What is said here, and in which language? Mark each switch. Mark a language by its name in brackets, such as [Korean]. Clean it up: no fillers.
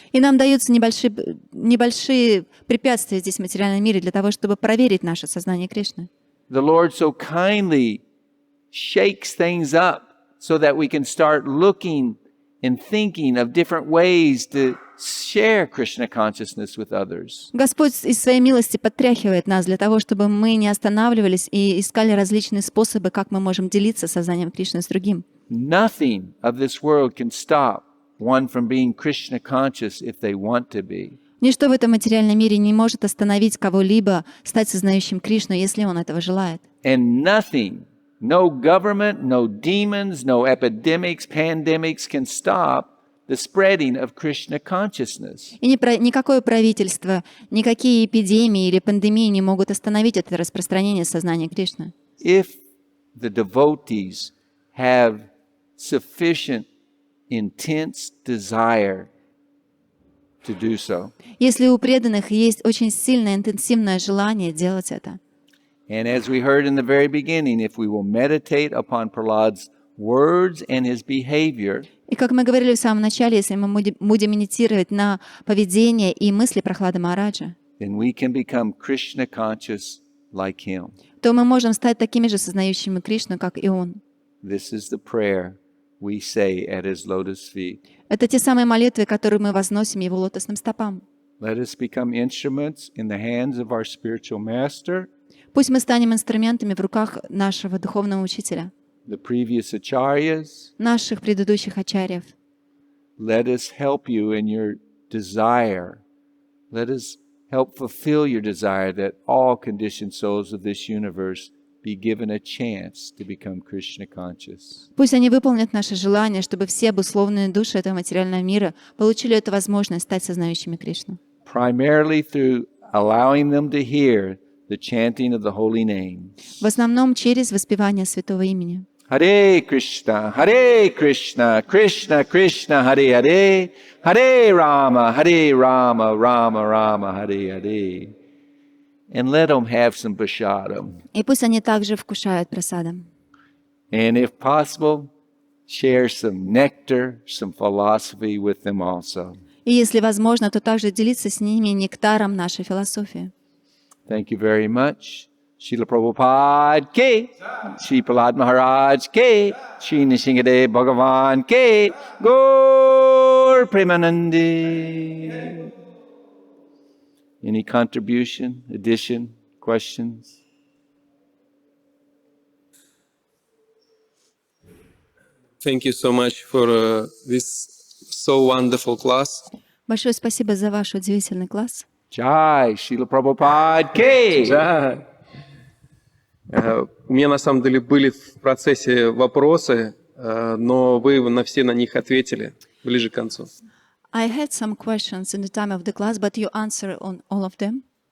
[Russian] И нам даются небольшие препятствия здесь в материальном мире для того, чтобы проверить наше сознание Кришны. [English] The Lord so kindly shakes things up so that we can start looking and thinking of different ways to share Krishna consciousness with others. [Russian] Господь из своей милости подтряхивает нас для того, чтобы мы не останавливались и искали различные способы, как мы можем делиться сознанием Кришны с другим. [English] Nothing of this world can stop one from being Krishna conscious if they want to be. [Russian] Ничто в этом материальном мире не может остановить кого-либо стать сознающим Кришну, если он этого желает. [English] And nothing, no government, no demons, no epidemics, pandemics can stop the spreading of Krishna consciousness. [Russian] И никакое правительство, никакие эпидемии или пандемии не могут остановить это распространение сознания Кришны. [English] If the devotees have sufficient intense desire to do so. [Russian] Если у преданных есть очень сильное, интенсивное желание делать это. [English] And as we heard in the very beginning, if we will meditate upon Prahlad's words and his behavior, [Russian] И как мы говорили в самом начале, если мы будем медитировать на поведение и мысли Прахлады Махараджа, [English] then we can become Krishna conscious like him. [Russian] то мы можем стать такими же сознающими Кришну, как и он. [English] This is the prayer we say at his lotus feet. [Russian] Это те самые молитвы, которые мы возносим его лотосным стопам. [English] Let us become instruments in the hands of our spiritual master, [Russian] Пусть мы станем инструментами в руках нашего духовного учителя, [English] the previous acharyas. [Russian] наших предыдущих ачарьев. [English] Let us help you in your desire. Let us help fulfill your desire that all conditioned souls of this universe be given a chance to become Krishna conscious. [Russian] Пусть они выполнят наше желание, чтобы все обусловленные души этого материального мира получили эту возможность стать сознающими Кришну. [English] Primarily through allowing them to hear the chanting of the holy names. [Russian] В основном через воспевание святого имени. [Sanskrit] Hare Krishna, Krishna Krishna, Hare Hare, Hare Rama, Rama Rama, Hare Hare. [English] And let them have some prashadam. [Russian] И пусть они также вкушают прасадам. [English] And if possible, share some nectar, some philosophy with them also. [Russian] И если возможно, то также делиться с ними нектаром нашей философии. [English] Thank you very much. Srila Prabhupada ke, Sri Prahlad Maharaj ke, Sri Nishingadev Bhagavan ke, Gaur Premanande. Any contribution, addition, questions? Thank you so much for this so wonderful class. [Russian] Большое спасибо за ваш удивительный класс. [Sanskrit] Jai, Srila Prabhupada ke. [Russian] Да. У меня на самом деле были в процессе вопросы, но вы все на них ответили ближе к концу. [English] I had some questions in the time of the class, but you answer on all of them.